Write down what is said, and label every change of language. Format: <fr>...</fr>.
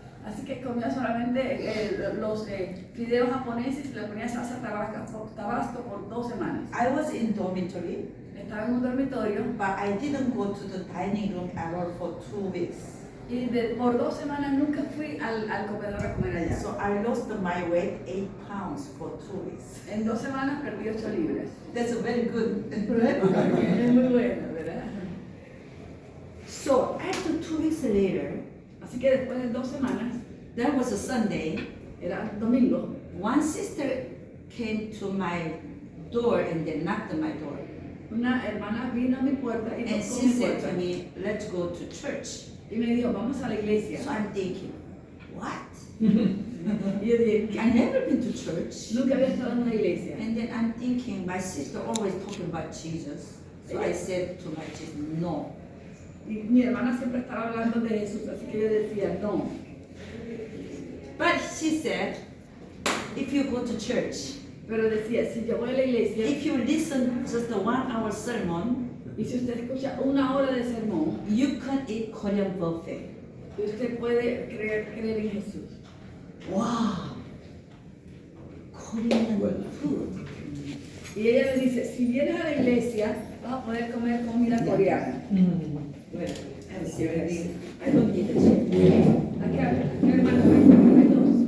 <es>Así que comía solamente los fideos japoneses y le ponía salsa tabasco por 2 semanas.</es> <en>I was in dormitory,</en> <es>Estaba en un dormitorio</es> <en>but I didn't go to the dining room at all for 2 weeks.</en> <es>y por 2 semanas nunca fui al comedor a comer allá.</es> <en>So I lost my weight 8 pounds for 2 weeks.</en> <es>En 2 semanas perdí 8 libras.</es> <en>That's very good.</en> <es>Es muy bueno, ¿verdad?</es> <en>So after 2 weeks later,</en> <es>Así que después de 2 semanas,</es> <en>that was a Sunday,</en> <es>era domingo,</es> <en>one sister came to my door and then knocked on my door.</en> <es>una hermana vino a mi puerta y</es> <en>And</en> <es>tocó</es> <en>she</en> <es>mi</es> <en>said</en> <es>puerta.</es> <en>to me, let's go to church.</en> <es>Y me dijo, vamos a la iglesia.</es> <en>So I'm thinking, what?</en> <es>Y yo dije,</es> <en>I never been to church.</en> <es>nunca había estado en una iglesia.</es> <en>And then I'm thinking, my sister always talking about Jesus. So I said to my sister, no.</en> <es>Y mi hermana siempre estaba hablando de Jesús, así que yo decía, no.</es> <en>But she said, if you go to church,</en> <es>Pero decía, si yo voy a la iglesia</es> <en>if you listen just the 1 hour sermon,</en> <es>y si usted escucha 1 hora de sermón,</es> <en>you can eat Korean buffet.</en> <es>usted puede creer en Jesús.</es> <en>Wow! Korean food.</en> <es>Y ella me dice, si vienes a la iglesia, vas a poder comer comida coreana. Bueno,</es> <en>I'm serious. I don't need it.</en> <es>Acá, hermano, hay 2.</es>